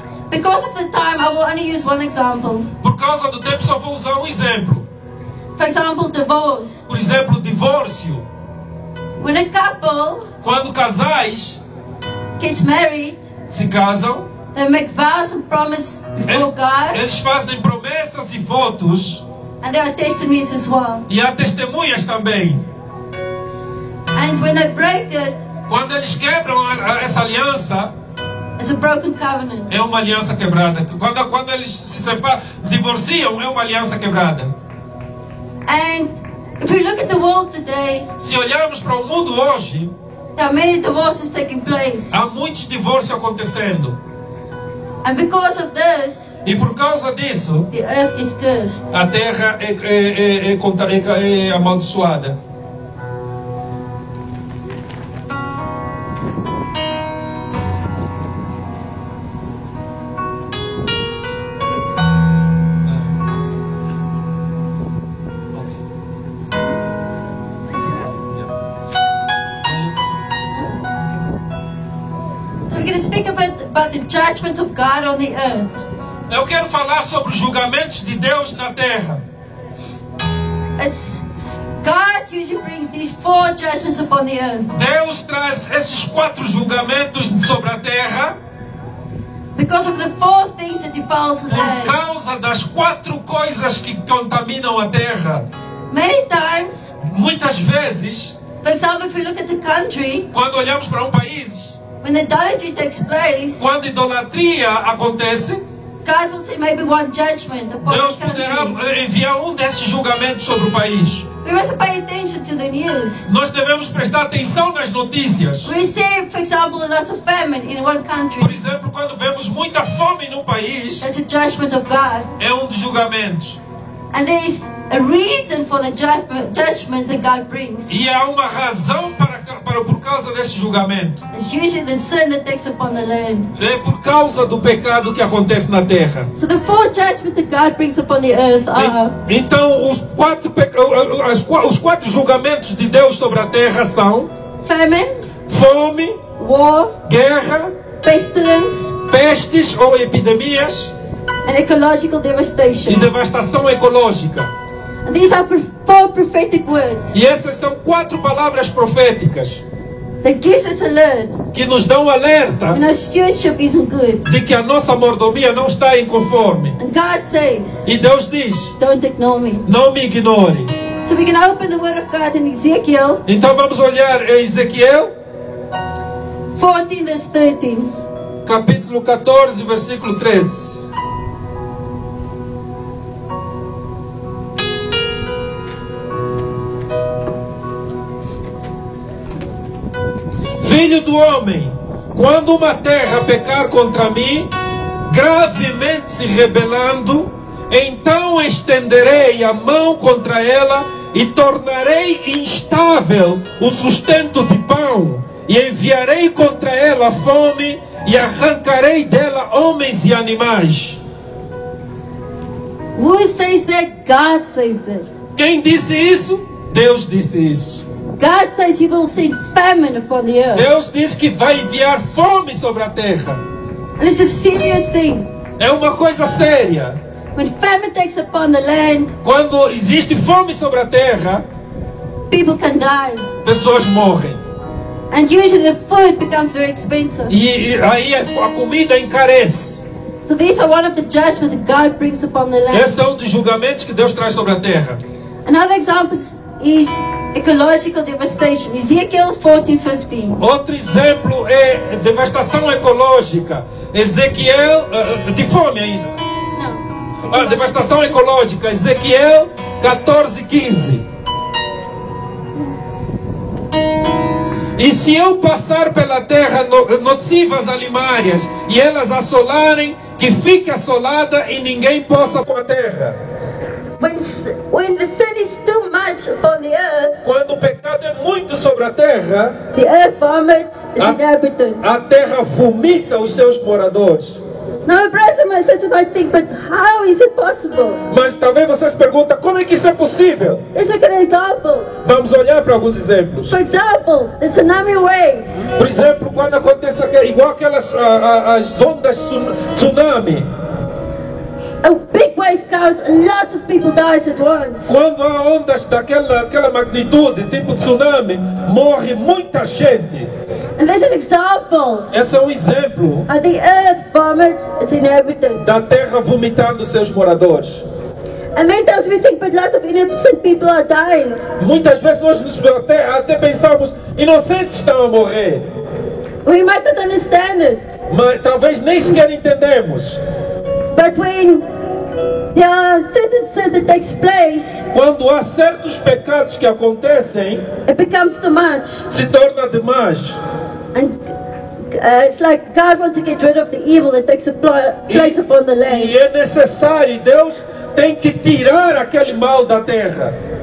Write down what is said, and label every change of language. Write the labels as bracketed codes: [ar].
[en] Because of the time, I will only use one example. [pt] Por causa do tempo, só vou usar um exemplo. [en] For example, divorce. [pt] Por exemplo, divórcio. [en] When a couple [pt] Quando casais [en] gets married, [pt] se casam, [en] they make vows and promises before God, [pt] eles fazem promessas e votos, [en] and there are testimonies as well. [pt] e há testemunhas também. [en] And when they break it, [pt] Quando eles quebram essa aliança, [en] it's a broken covenant. [pt] é uma aliança quebrada. Quando eles se separam, divorciam, é uma aliança quebrada. [en] And if we look at the world today, [pt] Se olharmos para o mundo hoje, [en] there are many divorces taking place. [pt] há muitos divórcios acontecendo. [en] And because of this, [pt] E por causa disso, [en] the earth is cursed. [pt] a terra é amaldiçoada. [en] So we're going to speak about the judgment of God on the earth. [pt] Eu quero falar sobre os julgamentos de Deus na terra. [en] As God usually brings these 4 judgments upon the earth [pt] Deus traz esses 4 julgamentos sobre a terra [en] because of the 4 things that defiles the [pt] por [en] land. [pt] causa das 4 coisas que contaminam a terra. [en] Many times, [pt] Muitas vezes, [en] for example, if we look at the country, [pt] quando olhamos para um país, [en] when idolatry takes place, [pt] quando idolatria acontece, [en] God will say maybe one judgment upon [pt] Deus [en] the [pt] poderá [en] country. [pt] enviar um desses julgamentos sobre o país. [en] We must pay attention to the news. [pt] Nós devemos prestar atenção nas notícias. [en] We see, for example, lots of famine in one [pt] Por [en] country. [pt] exemplo, quando vemos muita fome num país, [en] That's a judgment of God. [pt] é um dos julgamentos. [en] And there is a reason for the judgment that God brings. [pt] E há uma razão por causa desse julgamento. [en] It's usually the sin that takes upon the land. [pt] É por causa do pecado que acontece na terra. [en] So the 4 judgments that God brings upon the earth are [pt] Então, os 4 julgamentos de Deus sobre a terra são [en] famine, [pt] fome, [en] war, [pt] guerra, [en] pestilence, [pt] pestes ou epidemias [en] and ecological [pt] e [en] devastation. [pt] devastação ecológica. [en] And these are 4 prophetic words [pt] E essas são 4 palavras proféticas [en] that gives us alert [pt] que nos dão alerta [en] when our stewardship isn't good. [pt] de que a nossa mordomia não está em conforme. [en] And God says, [pt] E Deus diz: [en] don't ignore me. [pt] não me ignore. [en] So we can open the word of God in Ezekiel [pt] Então vamos olhar em Ezequiel, [en] 14 verse 13. [pt] capítulo 14, versículo 13. Filho do homem, quando uma terra pecar contra mim, gravemente se rebelando, então estenderei a mão contra ela e tornarei instável o sustento de pão, e enviarei contra ela fome, e arrancarei dela homens e animais. [en] Who says that? God says that. [pt] Quem disse isso? Deus disse isso. [en] God says He will send famine upon the earth. [pt] Deus diz que vai enviar fome sobre a terra. [en] And it's a serious thing. [pt] É uma coisa séria. [en] When famine takes upon the land, [pt] Quando existe fome sobre a terra, [en] people can die. [pt] pessoas morrem. [en] And usually the food becomes very expensive. [pt] E aí a comida encarece. [en] So these are one of the judgments that God brings upon the land. [pt] Esse é um dos julgamentos que Deus traz sobre a terra. [en] Another example is ecological devastation. Ezekiel 14:15. [pt] Outro exemplo é devastação ecológica. Ezequiel, de fome ainda. [en] No. [pt] Devastação ecológica. Ezequiel 14:15. E se eu passar pela terra nocivas alimárias e elas assolarem, que fique assolada e ninguém possa com a terra. [en] When the sin is too much upon the earth, [pt] Quando o pecado é muito sobre a terra, [en] the earth vomits its inhabitants. [pt] a terra vomita os seus moradores. [en] Now, brothers and my sisters might think, but how is it possible? [pt] Mas talvez vocês perguntem, como é que isso é possível? [en] Let's look at an example. [pt] Vamos olhar para alguns exemplos. [en] For example, the tsunami waves. [pt] Por exemplo, quando acontece igual aquelas as ondas tsunami. [en] a big wave comes and lots of people dies at once. [pt] Quando há ondas daquela magnitude, tipo tsunami, morre muita gente. [en] And this is example [pt] Esse é um exemplo [en] of the earth vomits its inhabitants. [pt] da terra vomitando seus moradores. [en] And many times we think, but lots of innocent people are dying. [pt] Muitas vezes nós até pensamos, inocentes estão a morrer. [en] We might not understand it, [pt] Mas talvez nem sequer entendemos. [en] but when there are certain sin that takes place, [pt] Quando há certos pecados que acontecem, [en] it becomes too much. [pt] se torna demais. [en] And it's like God wants to get rid of the evil that takes place upon the land. [pt] E é necessário, Deus tem que tirar aquele mal da terra.